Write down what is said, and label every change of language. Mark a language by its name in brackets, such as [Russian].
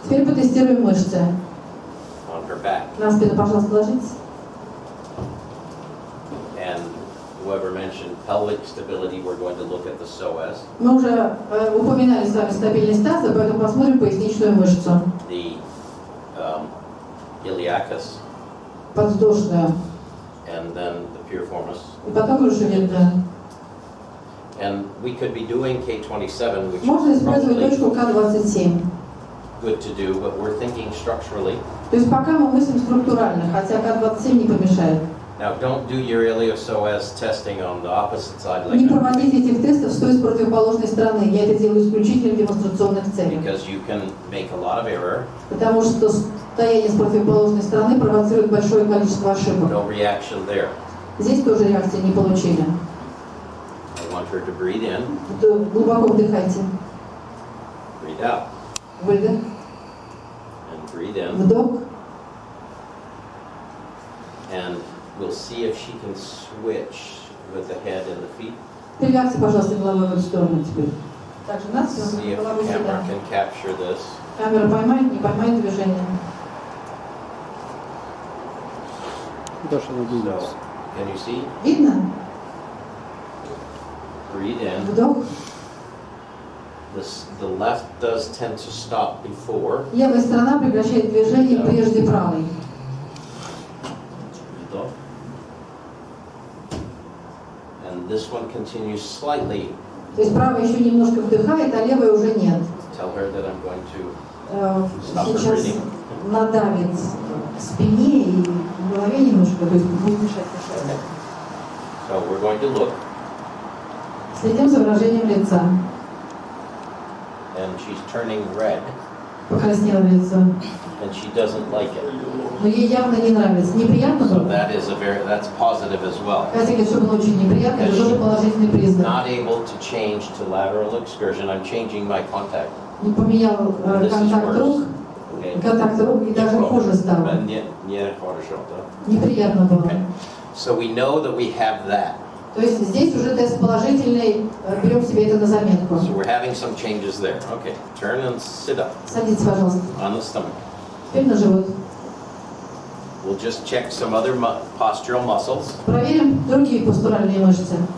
[Russian] Теперь потестируем мышцы. [English] on her back. [Russian] На спину, пожалуйста, ложитесь. [English] And whoever mentioned pelvic stability, we're going to look at the psoas, [Russian] Мы уже упоминали с вами стабильность таза, поэтому посмотрим поясничную мышцу. [English] the iliacus, [Russian] Подвздошную. [English] and then the piriformis. [Russian] И потом грушевидную. [English] And we could be doing K27, which [Russian] Можно [English] is [Russian] использовать [English] probably [Russian] точку К27. [English] good to do, but we're thinking structurally. [Russian] То есть пока мы мыслим структурально, хотя К27 не помешает. [English] Now, don't do your iliopsoas testing on the opposite side like [Russian] Не [English] that, [Russian] проводите этих тестов стоя с противоположной стороны. Я это делаю исключительно в демонстрационных целях. [English] because you can make a lot of error, [Russian] Потому что стояние с противоположной стороны провоцирует большое количество ошибок. [English] no reaction there. [Russian] Здесь тоже реакции не получили. [English] I want her to breathe in, [Russian] Глубоко вдыхайте. [English] breathe out, [Russian] Выдох. [English] and breathe in, [Russian] Вдох. [English] and we'll see if she can switch with the head and the feet. [Russian] Прилягте, пожалуйста, головой в эту сторону теперь. Также нас [English] See if [Russian] головой [English] the [Russian] сюда. [English] camera can capture this. [Russian] Камера поймает, не поймает движение. [English] So, can you see? [Russian] Видно? [English] Breathe in. [Russian] Вдох. [English] The left does tend to stop before. [Russian] Левая сторона прекращает движение прежде правой. Вдох. [English] And this one continues slightly. [Russian] То есть правая еще немножко вдыхает, а левая уже нет. [English] Tell her that I'm going to [Russian] Сейчас надавит к спине и в голове немножко, то есть будет мешать дышать. [English] So we're going to look, [Russian] Следим за выражением лица. [English] and she's turning red, [Russian] Покраснело лицо. [English] and she doesn't like it. [Russian] Но ей явно не нравится. Неприятно [English] So [Russian] было? [English] that's positive as well. [Russian] Катя говорит, что было очень неприятно, это тоже положительный признак. [English] Not able to change to lateral excursion. I'm changing my contact. [Russian] Не поменял [English] This is [Russian] контакт рук, [English] worse. Okay. [Russian] контакт рук, и даже хуже стало. Не хорошо, да? Неприятно было. [English] Okay. So we know that we have that. [Russian] То есть здесь уже тест положительный, берем себе это на заметку. [English] So we're having some changes there. Okay, turn and sit up [Russian] Садитесь, пожалуйста. [English] on the stomach. [Russian] Теперь на живот. [English] We'll just check some other postural muscles. [Russian] Проверим другие постуральные мышцы.